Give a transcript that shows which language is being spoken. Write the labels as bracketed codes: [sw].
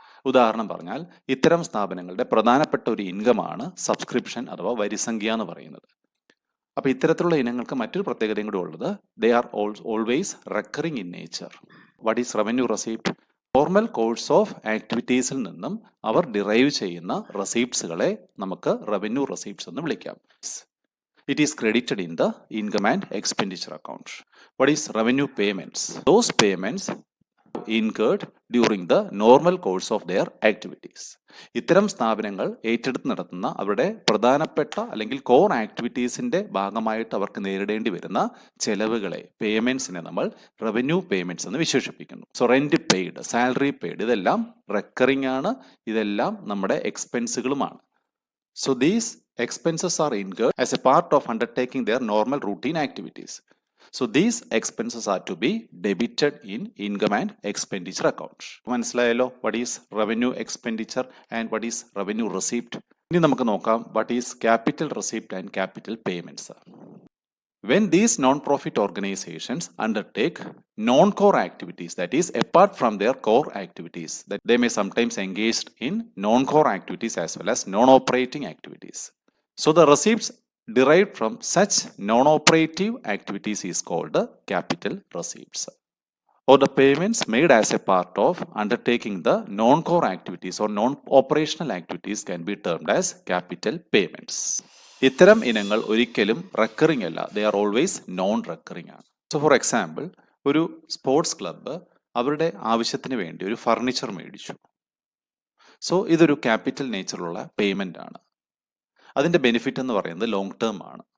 [ml] ഉദാഹരണം പറഞ്ഞാൽ, ഇത്തരം സ്ഥാപനങ്ങളുടെ പ്രധാനപ്പെട്ട ഒരു ഇൻകമാണ് സബ്സ്ക്രിപ്ഷൻ അഥവാ വരിസംഖ്യ എന്ന് പറയുന്നത്. അപ്പോൾ ഇത്തരത്തിലുള്ള ഇനങ്ങൾക്ക് മറ്റൊരു പ്രത്യേകതയും കൂടി ഉള്ളത്, [en] They are always recurring in nature. What is revenue receipt? [ml] Normal course of ആക്ടിവിറ്റീസിൽ നിന്നും അവർ ഡിറൈവ് ചെയ്യുന്ന റെസിപ്റ്റ്സുകളെ നമുക്ക് റവന്യൂ റെസിപ്റ്റ്സ് എന്ന് വിളിക്കാം. [en] It is credited in the income and expenditure account. What is revenue payments? Those payments incurred during the normal course of their activities. [ml] ഇത്തരം സ്ഥാപനങ്ങൾ ഏറ്റെടുത്ത് നടത്തുന്ന അവരുടെ പ്രധാനപ്പെട്ട അല്ലെങ്കിൽ കോർ ആക്ടിവിറ്റീസിന്റെ ഭാഗമായിട്ട് അവർക്ക് നേരിടേണ്ടി വരുന്ന ചെലവുകളെ, പേയ്മെന്റ്സിനെ നമ്മൾ റവന്യൂ പേയ്മെന്റ്സ് എന്ന് വിശേഷിപ്പിക്കുന്നു. So rent paid, salary paid, ഇതെല്ലാം റെക്കറിംഗ് ആണ്, ഇതെല്ലാം നമ്മുടെ എക്സ്പെൻസുകളുമാണ്. [en] So these expenses are incurred as a part of undertaking their normal routine activities. So these expenses are to be debited in income and expenditure account. [ml] മനസ്സിലായല്ലോ [en] what is revenue expenditure and what is revenue receipt. [ml] ഇനി നമുക്ക് നോക്കാം [en] what is capital receipt and capital payments. When these non-profit organizations undertake non-core activities, that is apart from their core activities, that they may sometimes engage in non-core activities as well as non-operating activities. So the receipts derived from such non-operative activities is called capital receipts, or the payments made as a part of undertaking the non-core activities or non-operational activities can be termed as capital payments. [ml] ഇത്തരം ഇനങ്ങൾ ഒരിക്കലും recurring അല്ല, [en] they are always non recurring [ml] ആണ്. So for example, ഒരു sports club അവരുടെ ആവശ്യത്തിന് വേണ്ടി ഒരു ഫർണിച്ചർ മേടിച്ചു. സോ ഇതൊരു ക്യാപിറ്റൽ നേച്ചറുള്ള പേയ്മെന്റ് ആണ്. അതിന്റെ ബെനിഫിറ്റ് എന്ന് പറയുന്നത് ലോങ് ടേം ആണ്.